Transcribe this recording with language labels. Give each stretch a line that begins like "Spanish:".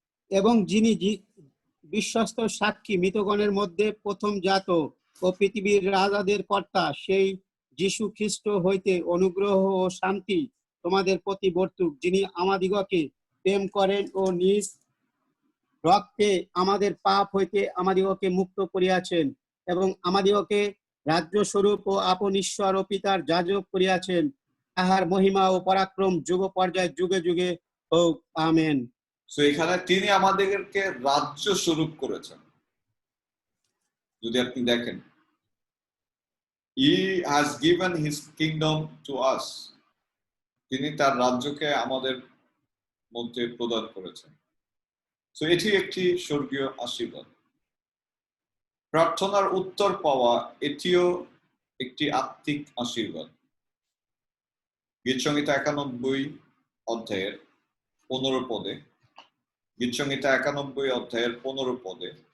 Bangla: এবং যিনি বিশ্বস্ত সাক্ষী, মৃতগণের মধ্যে প্রথম জাত ও পৃথিবীর রাজাদের কর্তা, সেই যীশু খ্রিস্ট হইতে অনুগ্রহ ও শান্তি তোমাদের প্রতি বর্তুক, যিনি আমাদিগকে প্রেম করেন ও নিজ রক্তে আমাদের পাপ হইতে আমাদিগকে মুক্ত করিয়াছেন এবং আমাদিগকে রাজ্য স্বরূপ ও আপন ঈশ্বর ও পিতার যাজক করিয়াছেন। তাহার মহিমা ও পরাক্রম যুগ পর্যায়ে যুগে যুগে হোক, আমেন। সো এখানে তিনি আমাদেরকে রাজ্য স্বরূপ করেছেন। যদি আপনি দেখেন,
English: He has given his kingdom to us.
Bangla: তিনি তার রাজ্যকে আমাদের মধ্যে প্রদান করেছেন। সো এটি একটি স্বর্গীয় আশীর্বাদ। প্রার্থনার উত্তর পাওয়া এটিও একটি আত্মিক আশীর্বাদ। গীতসংহিতা 91 অধ্যায়ের 15 পদে, গীতসংহিতা 91 অধ্যায়ের 15 পদে,